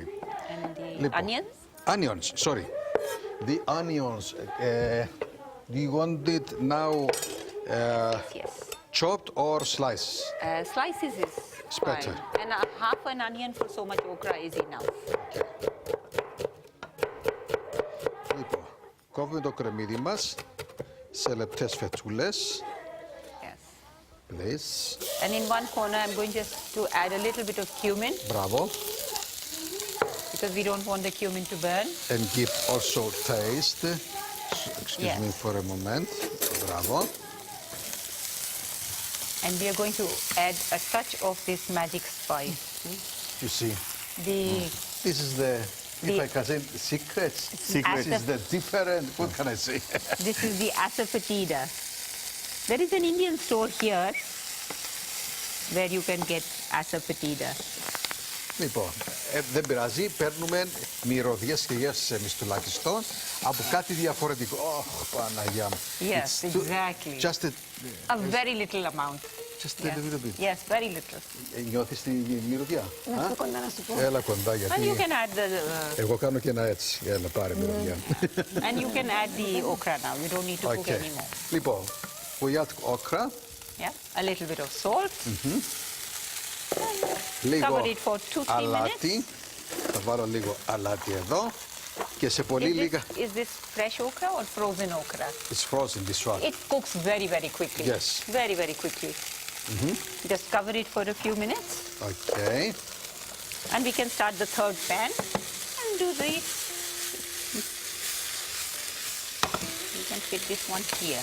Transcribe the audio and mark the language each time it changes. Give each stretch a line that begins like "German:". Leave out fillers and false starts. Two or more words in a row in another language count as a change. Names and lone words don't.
English: And the
Greek: Λοιπόν,
English: onions? Onions, sorry. The onions, do you want it now Yes. chopped or sliced? Slices is It's fine. better. And half an onion for so much okra is enough.
Greek: Λοιπόν, κόβουμε το κρεμμύδι μας σε λεπτές φετσούλες.
English: Yes. Please. And in one corner, I'm going just to add a little bit of cumin
Greek: Μπράβο.
English: because we don't want the cumin to burn. And give also taste. Excuse Yes. me for a moment. Bravo. And we are going to add a touch of this magic spice. You see, this is the, if I can say, secrets. Secret. This is the different, what can I say? This is the asafoetida. There is an Indian store here where you can get asafoetida.
Greek: Λοιπόν, δεν πειράζει, παίρνουμε μυρωδιές και γεύσεις εμείς τουλάχιστον από κάτι διαφορετικό. Παναγιά μου.
English: Yes, It's too- exactly. Just A very little amount. just a little bit. Yes, very little.
Greek: Νιώθεις τη μυρωδιά? Να έρθω κοντά να σου πω. Έλα κοντά
English: And you
Greek: γιατί
English: can add the
Greek: εγώ κάνω και ένα έτσι. Έλα πάρε μυρωδιά.
English: and you can add the okra now. You don't need to cook Okay. anymore. Λοιπόν, we add okra, Yeah, a little bit of salt.
Greek: λίγο
English: Cover it for 2-3
Greek: αλάτι. Θα βάλω λίγο αλάτι εδώ και σε πολύ λίγα.
English: Is this fresh okra or frozen okra? It's frozen this one. It cooks very, very quickly. Yes. Very, very quickly. Just cover it for a few minutes. Okay. And we can start the third pan and do the... You can fit this one here.